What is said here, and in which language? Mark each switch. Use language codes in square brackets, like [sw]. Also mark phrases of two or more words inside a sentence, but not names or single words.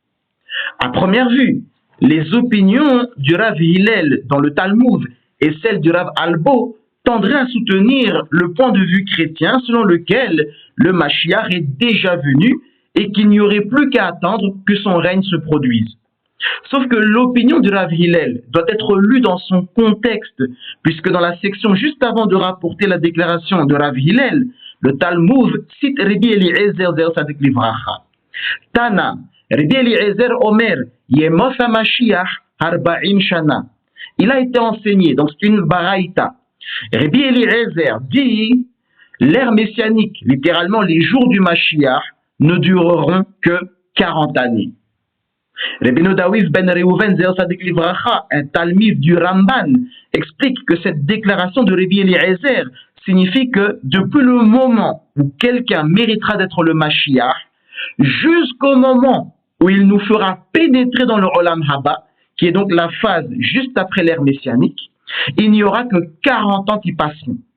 [fr] À première vue, les opinions du Rav Hillel dans le Talmud et celles du Rav Albo tendraient à soutenir le point de vue chrétien selon lequel le Mashiach est déjà venu et qu'il n'y aurait plus qu'à attendre que son règne se produise. Sauf que l'opinion du Rav Hillel doit être lue dans son contexte, puisque dans la section juste avant de rapporter la déclaration de Rav Hillel, le Talmud cite Rabbi Eliezer [he] זכר צדיק לברכה. תניא, רבי אליעזר אומר, ימות המשיח ארבעים שנה. [fr] Il a été enseigné, donc c'est une baraïta. Rabbi Eliezer dit, l'ère messianique, littéralement les jours du Mashiach, ne dureront que 40 années. Rabbi Nodawiv ben Reuven [he] זכר צדיק לברכה, [fr] un talmid du Ramban, explique que cette déclaration de Rabbi Eliezer signifie que depuis le moment où quelqu'un méritera d'être le Mashiach, jusqu'au moment où il nous fera pénétrer dans le [he] עולם הבא, [fr] qui est donc la phase juste après l'ère messianique, il n'y aura que 40 ans qui passeront.